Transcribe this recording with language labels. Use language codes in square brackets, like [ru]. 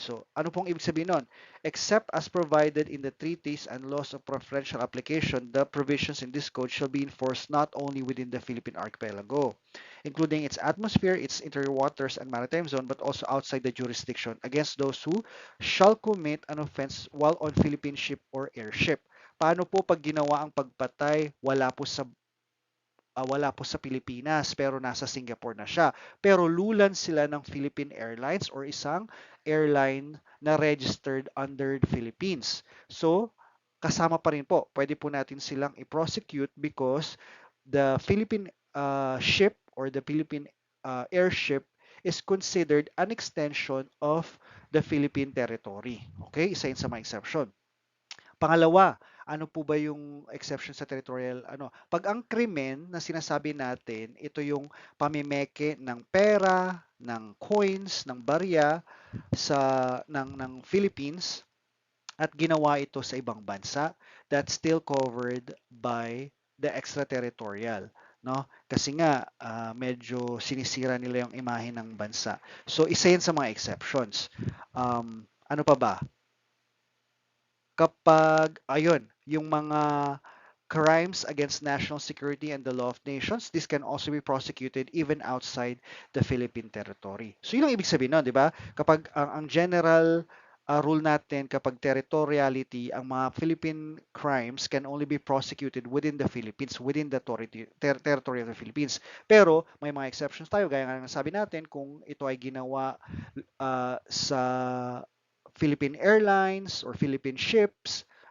[tl] So, ano pong ibig sabihin nun? [en] Except as provided in the treaties and laws of preferential application, the provisions in this code shall be enforced not only within the Philippine archipelago, including its atmosphere, its interior waters, and maritime zone, but also outside the jurisdiction against those who shall commit an offense while on Philippine ship or airship. [tl] Paano po pag ginawa ang pagpatay, wala po sa Pilipinas pero nasa Singapore na siya. Pero lulan sila ng Philippine Airlines or isang airline na [en] registered under the Philippines. [tl] So, kasama pa rin po. Pwede po natin silang i-prosecute [en] because the Philippine ship or the Philippine airship is considered an extension of the Philippine territory. [tl] Okay? Isa yun sa mga exception. Pangalawa, ano po ba yung exception sa territorial ano? Pag ang krimen na sinasabi natin, ito yung pamimeke ng pera, ng coins, ng barya ng Philippines at ginawa ito sa ibang bansa, [en] that's still covered by the extraterritorial, [tl] no? Kasi nga medyo sinisira nila yung imahe ng bansa. So isa yan sa mga exceptions. Ano pa ba? Kapag, ayun, yung mga [en] crimes against national security and the law of nations, this can also be prosecuted even outside the Philippine territory. [tl] So yun ang ibig sabihin nun, di ba? Kapag ang general rule natin, kapag territoriality, ang mga Philippine crimes [en] can only be prosecuted within the Philippines, [tl] within the territory of the Philippines. Pero may mga exceptions tayo, gaya nga ng sabi natin, kung ito ay ginawa sa Philippine Airlines or Philippine ships.